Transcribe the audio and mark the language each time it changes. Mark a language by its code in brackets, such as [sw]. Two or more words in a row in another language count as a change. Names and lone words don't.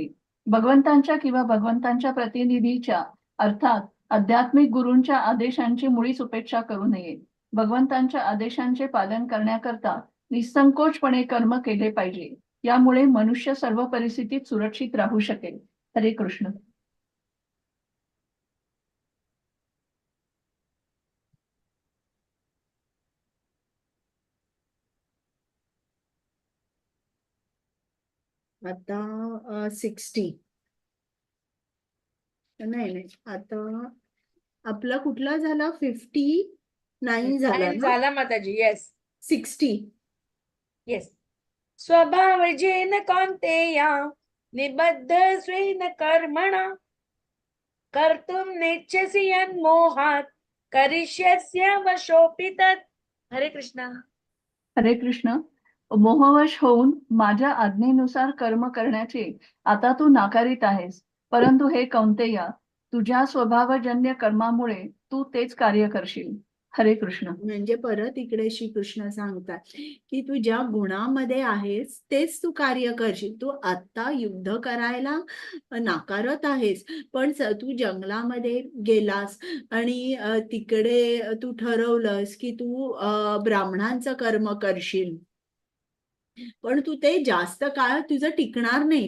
[mr] भगवंतांच्या किंवा भगवंतांच्या प्रतिनिधीच्या अर्थात आध्यात्मिक गुरूंच्या आदेशांची मुळीच उपेक्षा करू नये. भगवंतांच्या आदेशांचे पालन करण्याकरता निसंकोचपणे कर्म केले पाहिजे. यामुळे मनुष्य सर्व परिस्थितीत सुरक्षित राहू शकेल. हरे कृष्ण. आता 60 नाही आता आपला कुठला झाला 59 झाला आणि ना. झाला माताजी. येस 60 येस. [sa] स्वभावजेन कौन्तेया निबद्ध स्वेन कर्मणा कर्तुम नेच्छसि यन्मोहात् करिष्यस्य वशोऽपि तत्. [mr] हरे कृष्णा. हरे कृष्ण. मोहवश होऊन माझ्या आज्ञेनुसार कर्म करण्याचे आता तू नाकारीत आहेस, परंतु हे कौंतेया, तुझ्या स्वभावजन्य कर्मामुळे तू तेच कार्य करशील. हरे कृष्ण. म्हणजे परत इकडे श्रीकृष्ण सांगतात की तू ज्या गुणामध्ये आहेस तेच तू कार्य करशील. तू आता युद्ध करायला नाकारत आहेस, पण तू जंगलामध्ये गेलास आणि तिकडे तू ठरवलंस की तू ब्राह्मणांचं कर्म करशील, पण तू ते जास्त काळ तुझं टिकणार नाही.